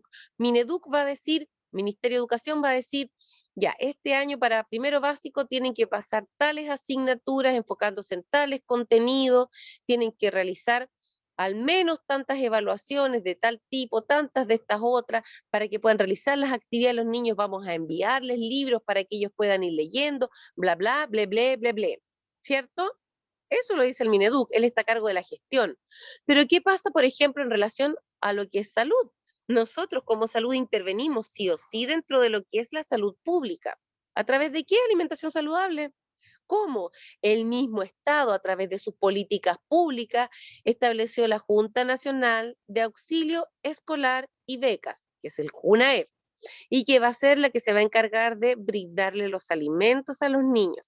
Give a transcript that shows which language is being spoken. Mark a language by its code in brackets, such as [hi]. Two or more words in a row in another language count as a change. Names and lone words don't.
[es] Mineduc va a decir, Ministerio de Educación va a decir, ya, este año para primero básico tienen que pasar tales asignaturas enfocándose en tales contenidos, tienen que realizar al menos tantas evaluaciones de tal tipo, tantas de estas otras, para que puedan realizar las actividades los niños, vamos a enviarles libros para que ellos puedan ir leyendo, bla, bla, ble, ble, ble, ble, ¿cierto? Eso lo dice el Mineduc, él está a cargo de la gestión. Pero ¿qué pasa, por ejemplo, en relación a lo que es salud? Nosotros como salud intervenimos sí o sí dentro de lo que es la salud pública. ¿A través de qué? Alimentación saludable. ¿Cómo? El mismo Estado, a través de sus políticas públicas, estableció la Junta Nacional de Auxilio Escolar y Becas, que es el JUNAEB, y que va a ser la que se va a encargar de brindarle los alimentos a los niños.